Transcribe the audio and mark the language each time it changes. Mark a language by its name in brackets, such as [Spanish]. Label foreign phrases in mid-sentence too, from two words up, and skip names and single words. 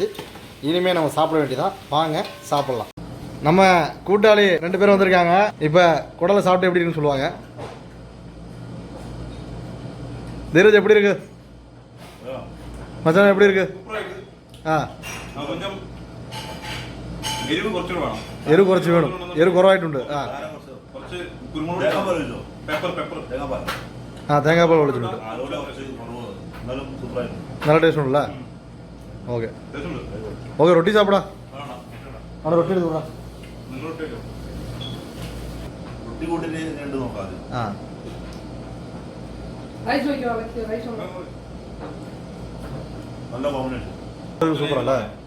[Tamil] இனிமேல் நம்ம சாப்பிட வேண்டியதான். வாங்க சாப்பிட்லாம். நம்ம கூட்டாளி 2 பேர் வந்திருக்காங்க. இப்போ குடலை சாப்பிட்டு எப்படி இருக்குன்னு சொல்லுவாங்க. தீரஜ் எப்படி இருக்கு மச்சான்? எப்படி இருக்கு? [Malayalam] எரு കുറച്ച് വേണം. എരു കുറവായിട്ടുണ്ട്. തേങ്ങാപ്പാൽ ഒഴിച്ചിട്ടുണ്ട്. നല്ല ടേസ്റ്റ് ഉണ്ടല്ലേ? [English] okay okay. [Malayalam] റൊട്ടി സാപ്പിടാ. അവിടെ റൊട്ടി എടുത്തുകൂടാ. ആ സൂപ്പർ അല്ലേ?